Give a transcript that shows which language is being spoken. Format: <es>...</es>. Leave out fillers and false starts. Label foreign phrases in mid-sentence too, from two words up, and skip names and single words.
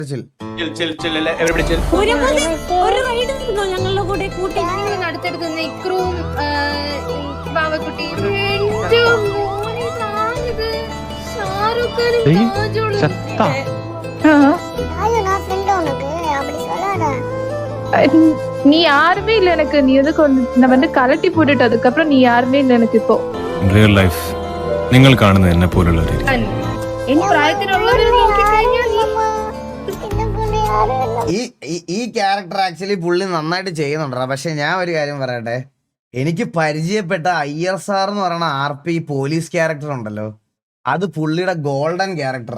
<ml>ഞങ്ങളുടെ കൂടെ കൂട്ടി അടുത്തടുത്ത് നെക്രൂം ബാവക്കുട്ടിയും</ml> <ta>நீ யாருமே இல்ல எனக்கு. நீ எதுக்கு நான் வந்து கலட்டி போட்டுட்டு அதுக்கப்புறம் நீ யாருமே இல்ல எனக்கு இப்போ.</ta> <en>real life</en> <ml>നിങ്ങൾ കാണുന്നത് എന്നെ പോലുള്ളവരെ എന്റെ പ്രായത്തിലുള്ളവരെ ഈ ക്യാരക്ടർ ആക്ച്വലി പുള്ളി നന്നായിട്ട് ചെയ്യുന്നുണ്ടാ. പക്ഷെ ഞാൻ ഒരു കാര്യം പറയട്ടെ, എനിക്ക് പരിചയപ്പെട്ട അയ്യർ സാർ എന്ന് പറയുന്ന RP</ml> <en>police character</en> <ml>ഉണ്ടല്ലോ, അത് പുള്ളിയുടെ ഗോൾഡൻ ക്യാരക്ടറാ.</ml>